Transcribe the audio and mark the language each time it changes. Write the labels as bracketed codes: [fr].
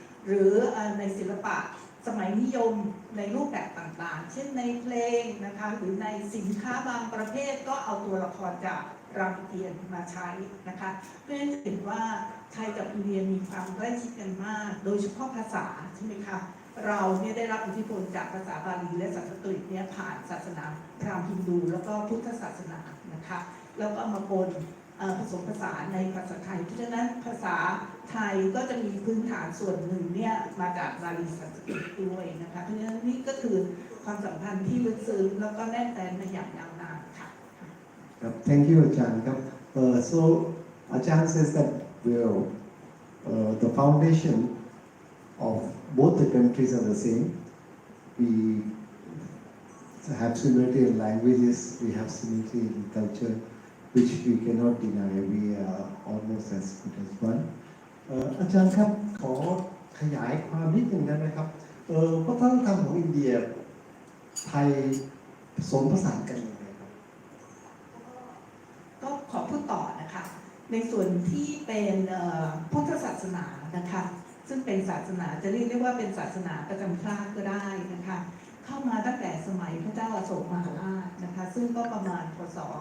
[th] หรือในศิลปะสมัยนิยมในรูปแบบต่างๆเช่นในเพลงนะคะหรือในสินค้าบางประเภทก็เอาตัวละครจากรามเกียรติ์มาใช้นะคะเพื่อให้เห็นว่าไทยกับอินเดียมีความใกล้ชิดกันมากโดยเฉพาะภาษาใช่ไหมคะเราเนี่ยได้รับอิทธิพลจากภาษาบาลีและสันสกฤตเนี่ยผ่านศาสนาพราหมณ์ฮินดูแล้วก็พุทธศาสนานะคะแล้วก็มาปน ผสมผสานในภาษาไทยเพราะฉะนั้นภาษาไทยก็จะมีพื้นฐานส่วนหนึ่งเนี่ยมาจากบาลีสันสกฤตด้วยนะคะเพราะฉะนั้นนี่ก็คือความสัมพันธ์ที่ลึกซึ้งแล้วก็แน่นแฟ้นมาอย่างยาวนานค่ะ [en] ครับ Thank you อาจารย์ครับso อาจารย์ says that well the foundation of both the countries are the same. We have similarity in languages, we have similarity in culture, which we cannot deny. We are almost as good as one. [th] อาจารย์ครับขอ ขยายความนิดนึงได้ไหมครับวัฒนธรรมของอินเดียไทยผสมผสานกันยังไงครับ ก็ขอพูดต่อนะคะในส่วนที่เป็นพุทธศาสนานะคะซึ่งเป็นศาสนาจะเรียกได้ว่าเป็นศาสนาประจำชาติก็ได้นะคะเข้ามาตั้งแต่สมัยพระเจ้าอโศกมหาราชนะคะซึ่งก็ประมาณพศ